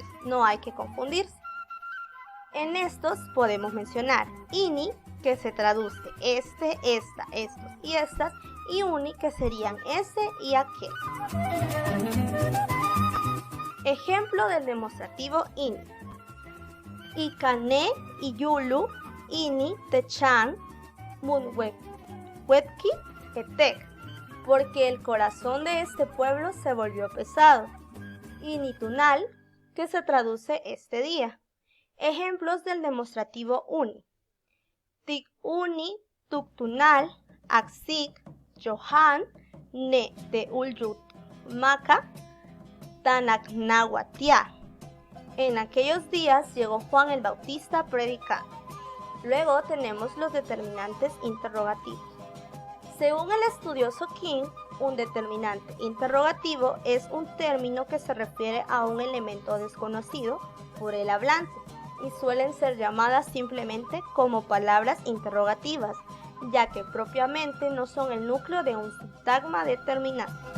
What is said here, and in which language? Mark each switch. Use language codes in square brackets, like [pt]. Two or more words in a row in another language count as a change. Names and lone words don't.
[es] No hay que confundirse. En estos podemos mencionar ini, que se traduce este, esta, estos y estas, y uni, que serían ese y aquel. Ejemplo del demostrativo ini. [nah] Ikané, iyulu, ini, techan, munwetki, etek, [es] porque el corazón de este pueblo se volvió pesado. Initunal, que se traduce este día. Ejemplos del demostrativo uni. [nah] Tik uni, tuktunal, aksik, johan, ne de ulyut, maca, tanaknahuatia. [es] En aquellos días llegó Juan el Bautista predicando. Luego tenemos los determinantes interrogativos. Según el estudioso King, un determinante interrogativo es un término que se refiere a un elemento desconocido por el hablante y suelen ser llamadas simplemente como palabras interrogativas, ya que propiamente no son el núcleo de un sintagma determinante.